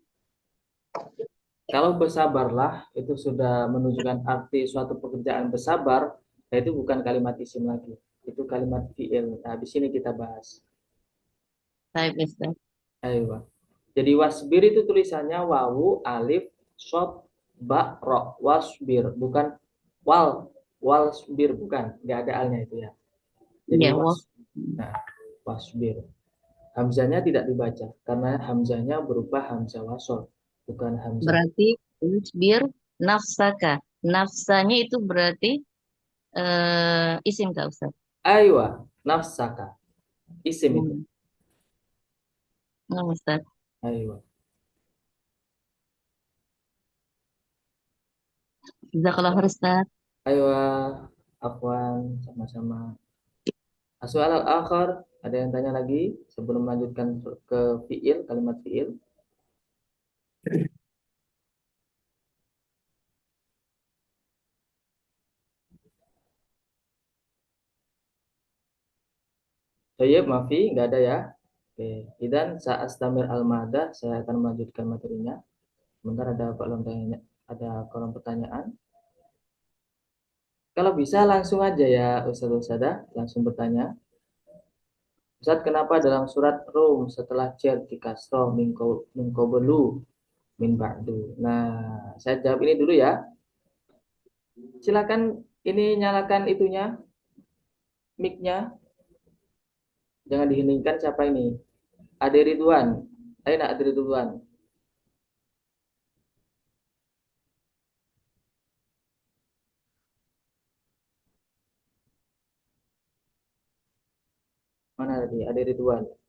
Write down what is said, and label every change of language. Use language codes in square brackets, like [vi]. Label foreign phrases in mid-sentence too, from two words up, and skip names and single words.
[id] Kalau bersabarlah itu sudah menunjukkan arti suatu pekerjaan bersabar, ya itu bukan kalimat isim lagi. Itu kalimat fiil. Nah, di sini kita bahas. Baik, Ustaz. Ayo. Jadi wasbir itu tulisannya wawu, alif, shod, ba, ro. Wasbir, bukan wal. Walsbir, bukan. Nggak ada alnya itu ya. Jadi Iya, nah, wasbir. Hamzahnya tidak dibaca karena hamzahnya berupa hamzah wasol, bukan hamzah. Berarti [ar] واصبر نفسك. [id] Nafsanya itu berarti isim Kak Ustaz. [ar] أيوا، نفسك. [id] Isim itu. Hmm. Nah, Ustaz. Aywa. [ar] جزاك الله خير Ustaz. أيوا، عفوا, [id] sama-sama. Soal al-akhir, ada yang tanya lagi sebelum melanjutkan ke fiil, kalimat fiil? [ar] طيب، مافي, [id] nggak ada ya? Oke, dan [ar] سأستمر المادة, [id] saya akan melanjutkan materinya. Sebentar ada kolom pertanyaan. Kalau bisa langsung aja ya Ustaz-Ustazah, langsung bertanya. Ustaz, kenapa dalam surat Rum setelah jar di kasroh [ar] من قبل من بعد? [id] Nah, saya jawab ini dulu ya. Silakan ini nyalakan itunya, mic-nya. Jangan diheningkan. Siapa ini? Ade Ridwan. Ayo nak Ade Ridwan. Mana tadi? Ade Ridwan.